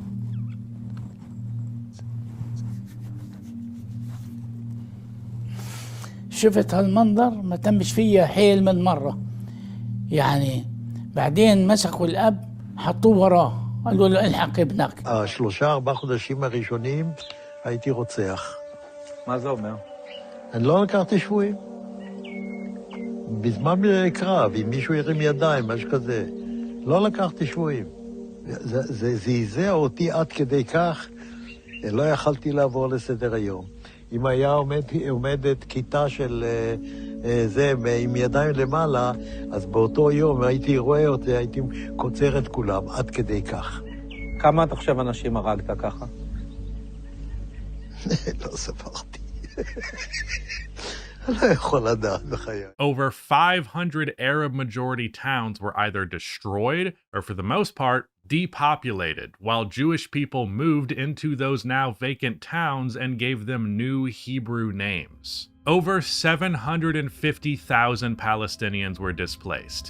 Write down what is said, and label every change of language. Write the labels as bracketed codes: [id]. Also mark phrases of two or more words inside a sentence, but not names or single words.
[ar] شفت هالمنظر ما تمش فيها حيل من مرة يعني بعدين مسكوا الأب حطوه وراه قالوا له الحق ابنك [he] 3-4 חודשים הראשונים הייתי רוצח. מה זה אומר? אני לא לקחתי שבויים. בזמן קרב, אם מישהו ירים ידיים, משהו כזה, לא לקחתי שבויים. זה זעזע אותי עד כדי כך, לא יכלתי לעבור לסדר היום. אם היה עומדת כיתה של זה עם ידיים למעלה, אז באותו יום הייתי רואה אותי, הייתי קוצר את כולם, עד כדי כך. כמה אתה חושב אנשים הרגת ככה? לא ספרתי. לא יכול לדעת בחיי. [en] Over 500 Arab majority towns were either destroyed or for the most part depopulated, while Jewish people moved into those now vacant towns and gave them new Hebrew names. Over 750,000 Palestinians were displaced.